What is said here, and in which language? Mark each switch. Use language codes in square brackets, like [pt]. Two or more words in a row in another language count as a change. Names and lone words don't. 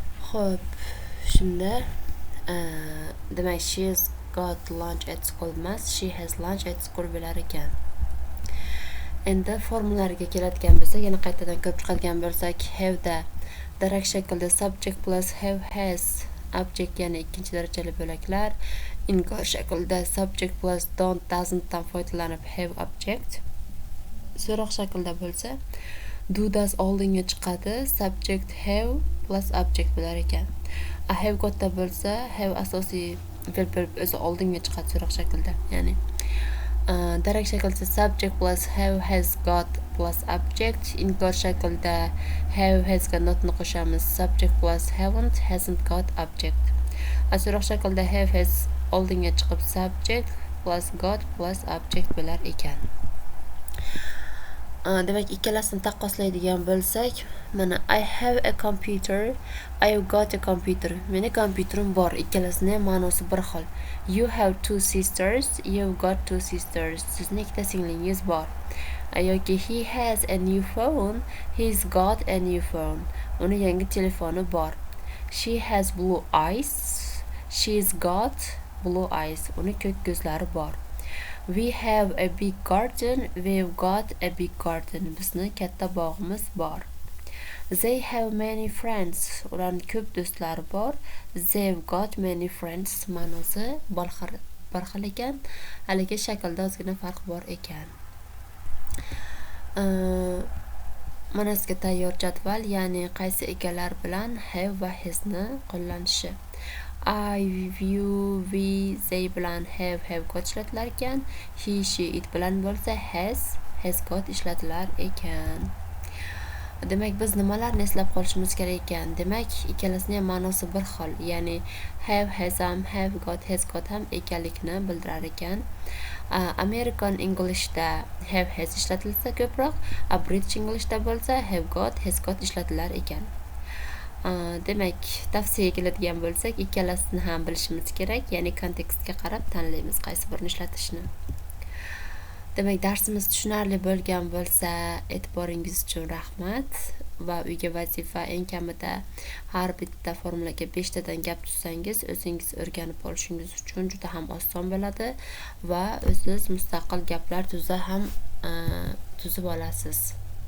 [uz] Xo'p, shunda demak [en] she's got lunch at school [uz] emas, [en] she has lunch at school [uz] bo'lar ekan. Endi formulalarga keladigan bo'lsak, yana qaytadan ko'p chiqadigan bo'lsak, have da darak shaklda [en] subject plus have has object, [uz] ya'ni ikkinchi darajali bo'laklar. Inkor shaklda [en] subject plus don't doesn't [uz] dan foydalanib [en] have object. [uz] So'roq shaklda bo'lsa, [en] do does [uz] oldinga chiqadi, [en] subject have plus object [uz] bo'lar ekan. A [en] have got [uz] da bo'lsa, have asosiy verb o'zi oldinga chiqadi so'roq shaklda, ya'ni darak shaklda [en] subject plus have has got plus object. [uz] Inkor shaklda [en] have has got [uz] notni qo'shamiz, [en] subject plus haven't hasn't got object. [uz] So'roq shaklda [en] have has [uz] oldinga chiqib [en] subject plus got plus object [uz] bo'lar ekan. Demak, ikkalasini taqqoslaydigan bo'lsak, mana [en] I have a computer, I've got a computer. [uz] Meni kompyuterim bor. Ikkalasini ham ma'nosi bir xil. [en] You have two sisters, you've got two sisters. [uz] Sizning ikkita singlingiz bor. [en] Yoki he has a new phone, he's got a new phone. [uz] Uni yangi telefoni bor. [en] She has blue eyes, she's got blue eyes. [uz] Uni ko'k ko'zlari bor. [en] We have a big garden, we've got a big garden. [uz] Bizni katta bog'imiz bor. [en] They have many friends. [uz] Ularning ko'p do'stlari bor. [en] They've got many friends. [uz] Ma'nosi bir xil ekan. Haligi shaklda ozgina farq bor ekan. Mana sizga tayyor jadval, ya'ni qaysi egalar bilan have va hasni qo'llanishi. [en] I, you, we, they [uz] bilan [en] have got [uz] ishlatilar ekan. [en] He, she, it [uz] bilan bo'lsa [en] has got [uz] ishlatilar ekan. Demak, biz nimalarni eslab qolishimiz kerak ekan? Demak, ikkalasining ham ma'nosi bir xil, ya'ni [en] have, has [uz] ham, [en] have got, has got [uz] ham ekanlikni bildirar ekan. American Englishda have, has ishlatilsa ko'proq, British Englishda bo'lsa have got, has got ishlatilar ekan. Demak, tavsiyaga keladigan bo'lsak, ikkalasini ham bilishimiz kerak, ya'ni kontekstga qarab tanlaymiz qaysi birini ishlatishni. Demak, darsimiz tushunarli bo'lgan bo'lsa, e'tiboringiz uchun rahmat va uyga vazifa eng kamida har bitta formulaga 5 tadan gap tuzsangiz, o'zingiz o'rganib olishingiz uchun juda ham oson bo'ladi va o'zingiz mustaqil gaplar tuzib olasiz.